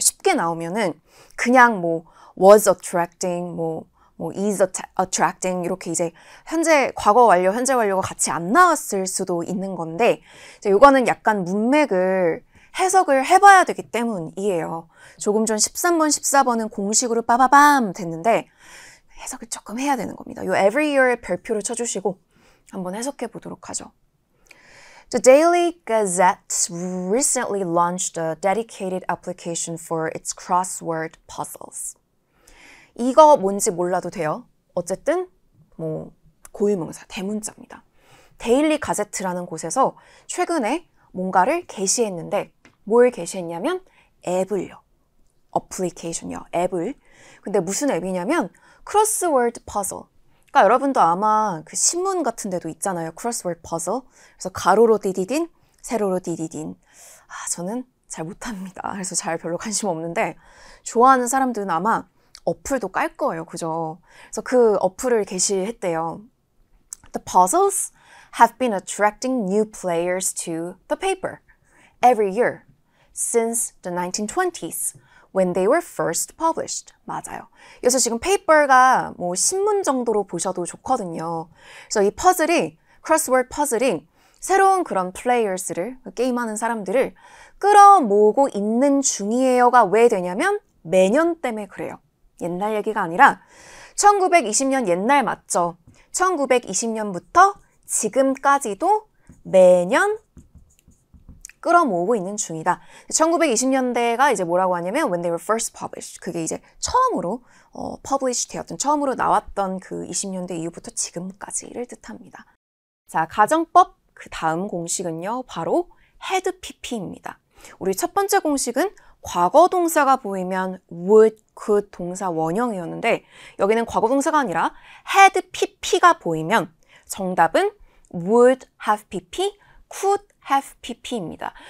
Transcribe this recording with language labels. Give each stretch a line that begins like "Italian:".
Korean: 쉽게 나오면은 그냥 뭐
English: was attracting,
Korean: 뭐
English: is attracting
Korean: 이렇게 이제 현재 과거 완료, 현재 완료가 같이 안 나왔을 수도 있는 건데 이제 이거는 약간 문맥을 해석을 해봐야 되기 때문이에요. 조금 전 13번, 14번은 공식으로 빠바밤 됐는데 해석을 조금 해야 되는 겁니다. 요 every year의 별표를 쳐주시고 한번 해석해 보도록 하죠.
English: The Daily Gazette recently launched a dedicated application for its crossword puzzles.
Korean: 이거 뭔지 몰라도 돼요. 어쨌든 뭐 고유명사, 대문자입니다. 데일리 가제트라는 곳에서 최근에 뭔가를 게시했는데 뭘 게시했냐면 앱을요. 어플리케이션이요. 앱을. 근데 무슨 앱이냐면 크로스워드 퍼즐. 그러니까 여러분도 아마 그 신문 같은 데도 있잖아요. 크로스워드 퍼즐. 그래서 가로로 디디딘, 세로로 디디딘. 저는 잘 못합니다. 그래서 잘 별로 관심 없는데 좋아하는 사람들은 아마 어플도 깔 거예요. 그죠? 그래서 그 어플을 게시했대요.
English: The puzzles have been attracting new players to the paper every year since the 1920s when they were first published.
Korean: 맞아요. 그래서 지금 페이퍼가 뭐 신문 정도로 보셔도 좋거든요. 그래서 이 퍼즐이, 크로스워드 퍼즐이 새로운 그런 플레이어스를, 게임하는 사람들을 끌어모으고 있는 중이에요가 왜 되냐면 매년 때문에 그래요. 옛날 얘기가 아니라 1920년 옛날 맞죠? 1920년부터 지금까지도 매년 끌어모으고 있는 중이다. 1920년대가 이제 뭐라고 하냐면
English: when they were first published.
Korean: 그게 이제 처음으로 publish 되었던, 처음으로 나왔던 그 20년대 이후부터 지금까지를 뜻합니다. 자, 가정법 그 다음 공식은요. 바로 had pp입니다. 우리 첫 번째 공식은 과거 동사가 보이면 would, could 동사 원형이었는데 여기는 과거 동사가 아니라 had pp가 보이면 정답은 would have pp, could have pp입니다.